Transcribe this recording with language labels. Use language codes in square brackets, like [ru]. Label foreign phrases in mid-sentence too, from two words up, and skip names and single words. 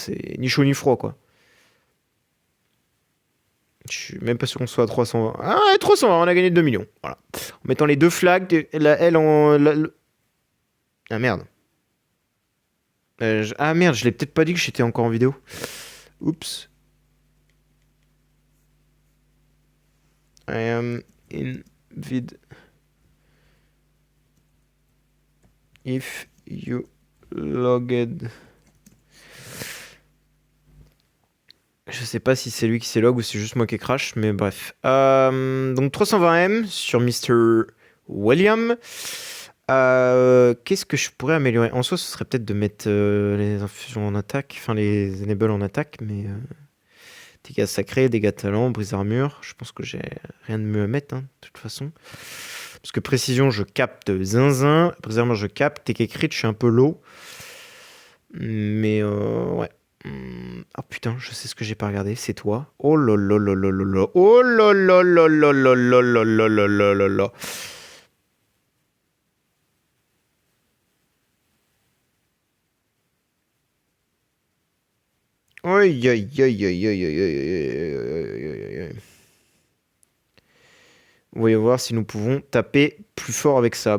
[fr] C'est ni chaud ni froid, quoi. Je suis même pas sûr qu'on soit à 320. Ah, ouais, 320, on a gagné 2 millions. Voilà. En mettant les deux flags, la L en... Ah, merde. Ah, merde, je l'ai peut-être pas dit que j'étais encore en vidéo. Oups. [en] I am in vid. If you logged. [fr] Je sais pas si c'est lui qui s'est log ou c'est juste moi qui crash, mais bref. Donc 320M sur Mr. William. Qu'est-ce que je pourrais améliorer? En soi, ce serait peut-être de mettre les infusions en attaque, enfin les enables en attaque, mais dégâts sacrés, dégâts talents, brise armure. Je pense que j'ai rien de mieux à mettre, hein, de toute façon. Parce que précision, je capte zinzin. Brise armure, je capte. TK crit, je suis un peu low. Mais ouais. Ah putain, je sais ce que j'ai pas regardé, c'est toi. Oh là là là là là là. Oh là là là là là là là là là là là là. Aïe aïe aïe aïe aïe aïe aïe aïe aïe aïe. Voyons voir si nous pouvons taper plus fort avec ça.